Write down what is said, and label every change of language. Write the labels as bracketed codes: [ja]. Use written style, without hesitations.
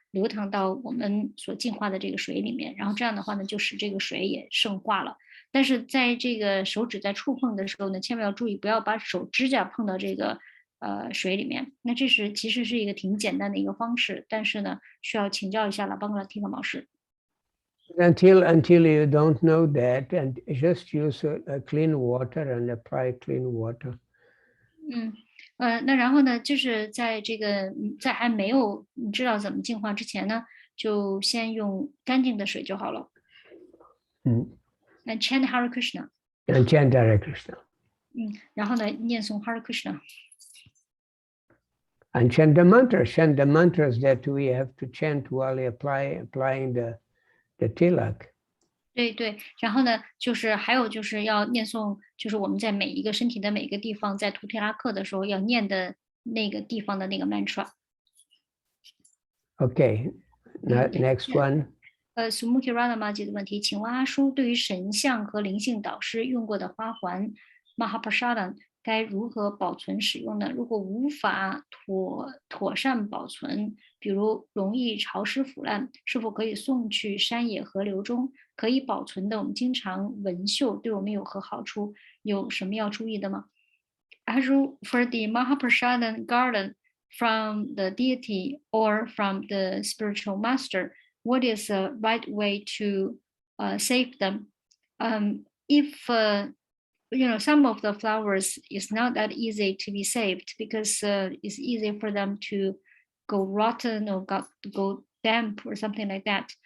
[zh] 流淌到我们所净化的这个水里面，然后这样的话呢，就使这个水也圣化了。但是在这个手指在触碰的时候呢，千万要注意，不要把手指甲碰到这个水里面。那这是其实是一个挺简单的一个方式，但是呢，需要请教一下拉邦格拉提克老师。 [en] Until you don't know that, and just use a clean water and apply clean water. [zh] 那然后呢，就是在这个在还没有知道怎么净化之前呢，就先用干净的水就好了。 [en] And chant Hare Krishna. And chant Hare Krishna. [zh] 然后呢，念诵 Hare Krishna. [en] And chant the mantras that we have to chant while applying the tilak. [zh] 对，然后呢，就是还有就是要念诵，就是我们在每一个身体的每一个地方，在涂提拉克的时候要念的那个地方的那个 mantra。 [en] Okay, next one. [zh] Sumuki Radhamaji 的问题，请问阿叔对于神像和灵性导师用过的花环 Mahaprasadam 该如何保存使用呢？如果无法妥善保存，比如容易潮湿腐烂，是否可以送去山野河流中？可以保存的，我们经常纹绣，对我们有何好处？有什么要注意的吗？ [en] For the Mahaprasadam garland from the deity or from the spiritual master, what is the right way to save them? If some of the flowers is not that easy to be saved because it's easy for them to go rotten or go damp or something like that.